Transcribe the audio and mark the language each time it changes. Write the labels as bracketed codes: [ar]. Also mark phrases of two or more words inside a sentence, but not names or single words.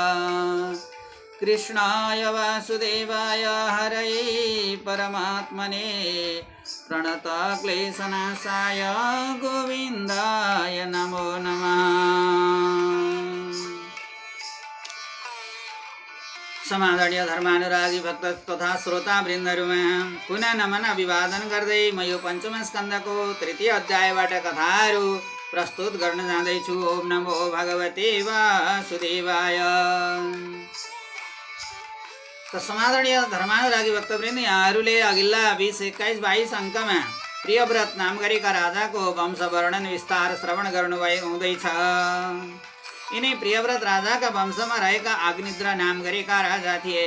[sa] कृष्णाय वासुदेवाय हरये परमात्मने प्रणतक्लेशनाशाय गोविन्दाय नमो नमः। [ne] समादरणीय धर्मानुरागी भक्त तथा श्रोतावृन्दहरूमा पुनः नमन अभिवादन गर्दै म यो पञ्चम स्कन्धको तृतीय अध्यायबाट कथाहरू प्रस्तुत गर्न जाँदैछु। [sa] ओम नमो भगवते वासुदेवाय। [ne] त समादरणीय धर्मानुरागी भक्तवृन्द, यहाँहरूले अघिल्ला 20, 21, 22 अङ्कमा प्रियव्रत नाम गरेका राजाको वंश वर्णन विस्तार श्रवण गर्नुभएको हुँदैछ। यिनै प्रियव्रत राजाका वंशमा रहेका अग्निद्र नाम गरेका राजा थिए।